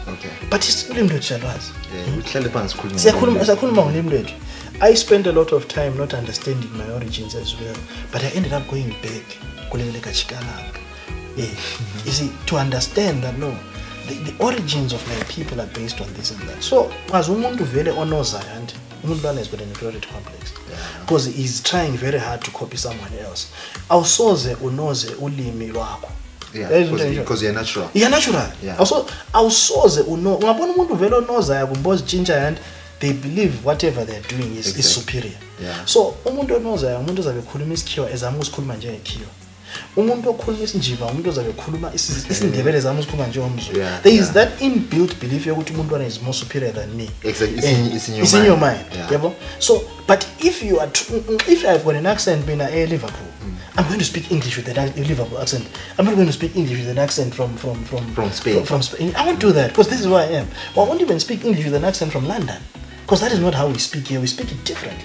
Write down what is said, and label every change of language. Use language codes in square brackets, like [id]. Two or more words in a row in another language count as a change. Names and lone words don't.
[en] But it's still I spent a lot of time not understanding my origins as well, but I ended up going back. You see, to understand that no, the origins of my people are based on this and that. So, as [nd] umuntu vele onoza [en] and umuntu has got an inferiority complex because he's trying very hard to copy someone else. [nd] Awusoze unoze ulimi lwakho. [en] Because you're natural. You're natural. Also, [nd] awusoze ungabona umuntu vele onoza yakumboza tshintsha [en] and they believe whatever they're doing is superior. [nd] So, umuntu onoza umuntu zabe khuluma isikhiwa ezama ukusikhuluma njengekhiwa. Umuntu okhuluma isiNjiva umuntu ozabe ekhuluma isiNdebele zami usikhuluma njengomZulu. [en] There is that inbuilt belief [nd] yokuthi umuntu [en] is more superior than me. Exactly. It's in your mind. So, but if you are if I've got an accent being a Liverpool, I'm going to speak English with a Liverpool accent. I'm not going to speak English with an accent from Spain. From Spain. I won't do that because this is who I am. Well, I won't even speak English with an accent from London because that is not how we speak here. We speak it differently.